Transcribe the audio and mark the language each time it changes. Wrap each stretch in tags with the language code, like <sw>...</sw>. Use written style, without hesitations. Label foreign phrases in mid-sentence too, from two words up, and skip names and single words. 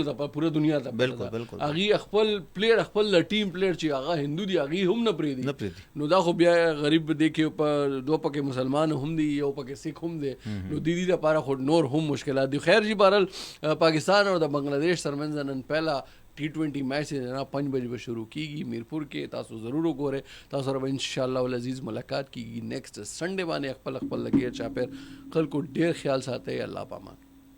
<ps>ده په پوره دنیا ته هغه خپل پلیئر خپل ټیم پلیئر چې هغه هندو دي هغه هم نه پریدي نو دا خو بیا غریب دیکھو په دوه پکې مسلمان هم دي یو پکې سیک هم دي نو دیدی د پاره خو نور هم مشکلات دي خیر جی بهرحال پاکستان او د بنگلاديش ترمنځ نن پہلا T20 میچ جنا 5 بجے به شروع کیږي میرپور کې تاسو ضرور وګورئ تاسو سره</ps> <ar>ان شاء الله العزیز</ar> <ps>ملاقات کیږي</ps> <en>next Sunday</en> <ps>باندې خپل لګي چا پر خلکو ډیر خیال ساتي الله پامان</ps>